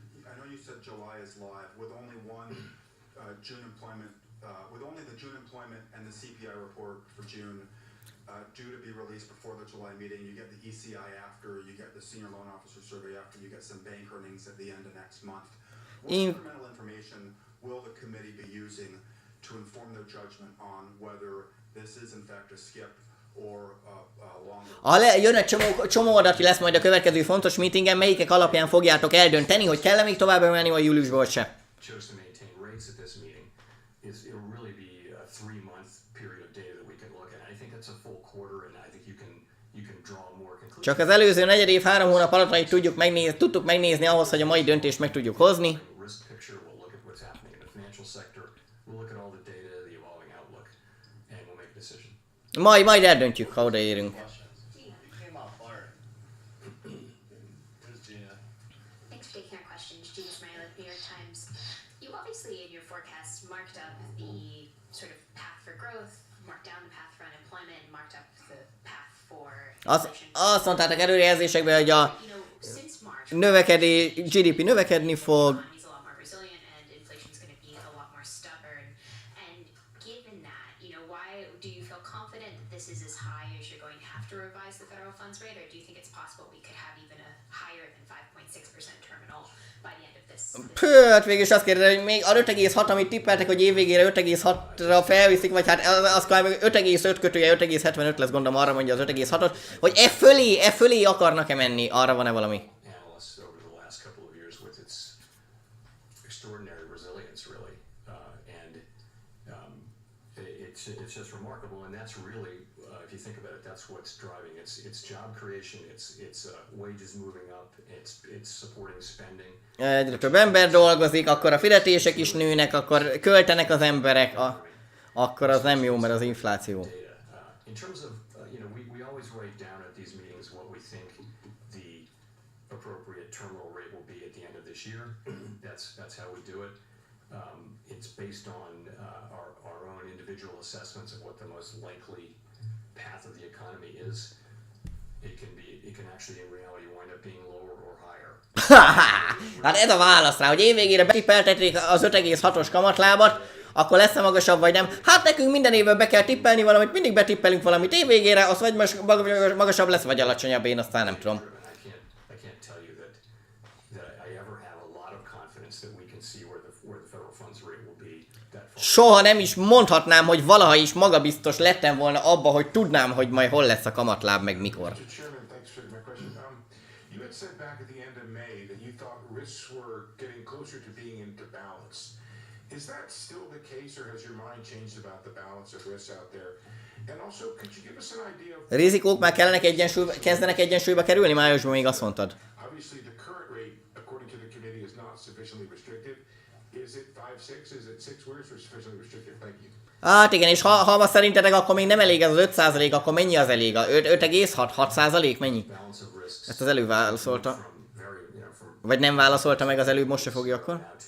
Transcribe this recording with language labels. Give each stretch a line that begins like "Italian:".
English: I know you said July is live with only one June employment, with only the June employment and the CPI report for June due to be released before the July meeting. You get the ECI after, you get the senior loan officer survey after, you get some bank earnings at the end of next month. What incremental information will the committee be using to inform their judgment on whether this is in fact a skip or a longer?
Hungarian: Jön egy csomó adat, lesz majd a következő fontos meetingen, melyikek alapján fogjátok eldönteni, hogy kell-e még tovább emelni a júliusba, vagy se.
English: Chose to maintain rates at this meeting it'll really be a 3-month period of data that we can look at. I think that's a full quarter, and I think you can draw more conclusions.
Hungarian: Csak az előző negyed év 3 hónap alatt tudtuk megnézni ahhoz, hogy a mai döntést meg tudjuk hozni.
English: Risk picture, we'll look at what's happening in the financial sector, we'll look at all the data, the evolving outlook, and we'll make a decision.
Hungarian: Majd eldöntjük, ha odaérünk.
English: You came out firing. Here's Gina. Thanks for taking our questions. Gina Smiley with New York Times. You obviously, in your forecast, marked up the sort of path for growth, marked down the path for unemployment, marked up the path for inflation.
Hungarian: Azt mondtátok előrejelzésekben, hogy a
English: You know, since March,
Hungarian: GDP növekedni fog,
English: economy's a lot more resilient and inflation's going to be a lot more stubborn. And given that, you know, why do you feel confident that this is as high as you're going to have have to revise the federal funds rate, or do you think it's possible we could have even a higher than 5.6% terminal by the end of this?
Hungarian: Hát végül is azt kérdezi, hogy még az 5,6, amit tippeltek, hogy évvégére 5,6-ra felviszik, vagy hát az kb. 5,5 kötője 5,75 lesz, gondolom arra mondja az 5,6-ot, hogy e fölé akarnak-e menni, arra van-e valami?
English: Analysts over the last couple of years with its extraordinary resilience, really, and it's just remarkable, and that's really, if you think about it, that's what's driving it's job creation, it's wages moving up, it's supporting spending.
Hungarian: Egyre több ember dolgozik, akkor a fizetések is nőnek, akkor költenek az emberek, akkor az nem jó, mert az infláció.
English: In terms of, we always write down at these meetings what we think the appropriate terminal rate will be at the end of this year. That's how we do it. It's based on our own individual assessments of what the most likely path of the economy is. It can actually in reality wind up being lower or higher.
Hungarian: Hát ez a válasz rá, hogy évvégére betippeltetik az 5,6-os kamatlábat, akkor lesz-e magasabb vagy nem? Hát nekünk minden évben be kell tippelni valamit, mindig betippelünk valamit évvégére, az vagy magasabb lesz, vagy alacsonyabb, én aztán nem tudom.
English: I can't tell you that I ever have a lot of confidence that we can see where the federal funds rate will be that far.
Hungarian: Soha nem is mondhatnám, hogy valaha is magabiztos lettem volna abba, hogy tudnám, hogy majd hol lesz a kamatláb, meg mikor.
English: Mr. Chairman, thanks for my question. You had said back at the end of May that you thought risks were getting closer to being into balance. Is that still the case, or has your mind changed about the balance of risks out there? And also, could you give us an idea of...
Hungarian: Rizikók már kezdenek egyensúlyba kerülni? Májusban még azt mondtad.
English: Obviously, the current rate, according to the committee, is not sufficiently restrictive. Is it 5-6? Is it 6 words or sufficiently restrictive? Thank you.
Hungarian: Hát igen, és ha szerintetek akkor még nem elég ez az 5%, akkor mennyi az elég? A 5,6? 6%? Mennyi? Ezt az előbb válaszolta. Vagy nem válaszolta meg az előbb, most se fogja akkor?